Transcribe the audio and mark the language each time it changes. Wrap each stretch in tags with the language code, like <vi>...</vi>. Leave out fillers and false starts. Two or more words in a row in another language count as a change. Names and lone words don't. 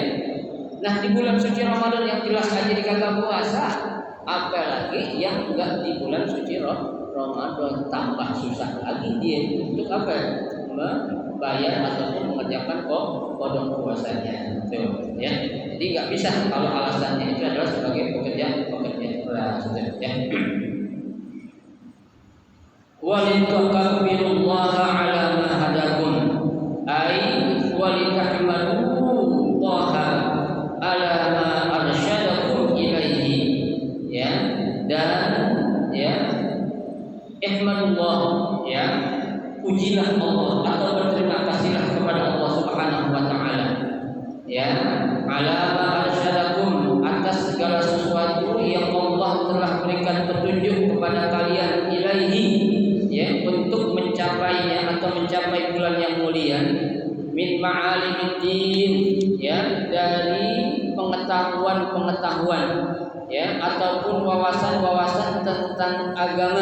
<id>Nah, di bulan suci Ramadan yang jelas aja dikata puasa, apalagi yang enggak di bulan suci Ramadan, tambah susah lagi dia untuk apa? Membayar ataupun mengerjakan qadha puasanya. Tuh, ya. Jadi nggak bisa kalau alasannya itu adalah sebagai pekerja keras, ya.</id> <ar>ولتكبروا الله على ما هداكم أي ولتحمدوا الله على ما أرشدكم إليه,</ar> <id>ya, dan, ya,</id> <ar>احمدوا الله,</ar> <id>ya, pujilah Allah atau berterima kasihlah kepada Allah</id> <ar>سبحانه وتعالى,</ar> <id>ya,</id> <ar>على ما أرشدكم,</ar> <id>atas segala sesuatu yang Allah telah berikan petunjuk kepada kalian ilaihi, ya, untuk mencapainya atau mencapai bulan yang mulia,</id> <ar>من معالم الدين,</ar> <id>ya, dari pengetahuan, ya, ataupun wawasan-wawasan tentang agama.</id>